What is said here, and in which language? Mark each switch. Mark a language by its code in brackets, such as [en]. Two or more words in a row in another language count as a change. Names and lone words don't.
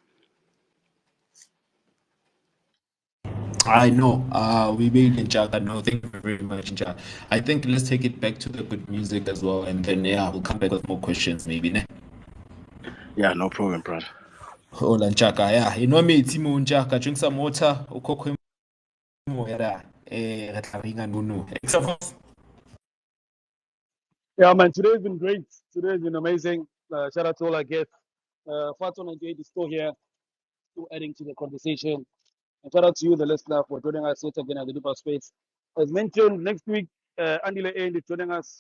[en] I know. We made Njaka. No, thank you very much, Njaka. I think let's take it back to the good music as well, and then yeah, we'll come back with more questions maybe. Ne? Yeah, no problem, brother. Hola, Njaka. Yeah, you know me, Timo Njaka. Drink some water. [st] Ukokwe mo yara. Re tla ringa nunu. [en] Yeah, man, today's been great. Today's been amazing. Shout out to all our guests. Fatso 98 is still here, still adding to the conversation. And shout out to you, the listener, for joining us yet again at the Deeper Space. As mentioned, next week, Andile End is joining us.